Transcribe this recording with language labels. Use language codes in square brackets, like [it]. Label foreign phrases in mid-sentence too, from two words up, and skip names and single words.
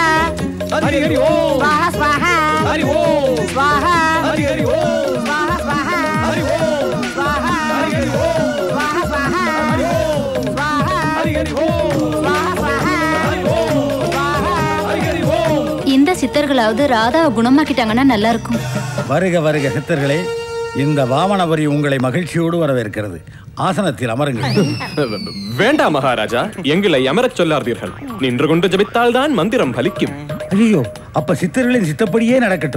[sa] हरि हरि ओम स्वाहा स्वाहा हरि ओम स्वाहा हरि हरि ओम स्वाहा स्वाहा हरि ओम स्वाहा हरि हरि ओम स्वाहा स्वाहा हरि ओम स्वाहा हरि हरि ओम स्वाहा स्वाहा हरि ओम स्वाहा हरि हरि ओम. [ta] இந்த சித்தர்களாவது ராதாவை குணமாக்கிட்டாங்கன்னா நல்லா இருக்கும். வருக வருக சித்தர்களே. இந்த வாமனபுரி உங்களை மகிழ்ச்சியோடு வரவேற்கிறது. ஆசனத்தில் அமருங்கள். வேண்டாம் மகாராஜா, எங்களை அமரச் சொல்லாதீர்கள். நின்று கொண்டு ஜபித்தால் தான் மந்திரம் பலிக்கும். ஐயோ, அப்ப சித்தர்களின் சித்தப்படியே நடக்கட்டும்.